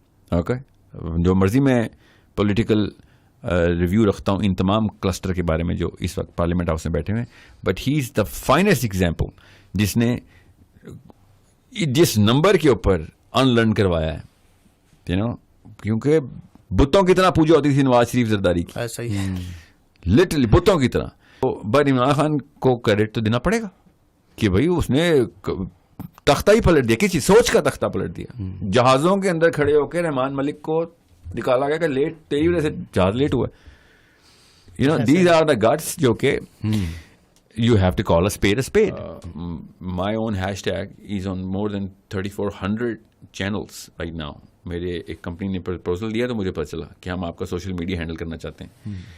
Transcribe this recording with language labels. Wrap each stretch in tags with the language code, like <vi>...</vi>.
<ur>Okay, جو مرضی میں پولیٹیکل ریویو رکھتا ہوں ان تمام کلسٹر کے بارے میں جو اس وقت پارلیمنٹ ہاؤس میں بیٹھے ہوئے ہیں,</ur> <en>but he is the finest example</en> <ur>جس نے جس نمبر کے اوپر ان لرن کروایا ہے, کیونکہ بتوں کی طرح پوجا ہوتی تھی نواز شریف زرداری کی, لٹرلی بتوں کی طرح. بٹ عمران خان کو کریڈٹ تو دینا پڑے گا کہ بھائی اس نے تختہ ہی پلٹ دیا, کسی سوچ کا تختہ پلٹ دیا. جہازوں کے اندر کھڑے ہو کے رحمان ملک کو نکالا گیا کہ لیٹ تیری وجہ سے جہاز لیٹ ہوا.</ur> <en>these are the guts</en> <ur>جو کہ</ur> <en>you have to call a spade a spade. My own hashtag is on more than 3,400 channels right now.</en> <ur>میرے ایک کمپنی نے پرپوزل دیا تو مجھے پتہ چلا کہ ہم آپ کا سوشل میڈیا ہینڈل کرنا چاہتے ہیں.</ur>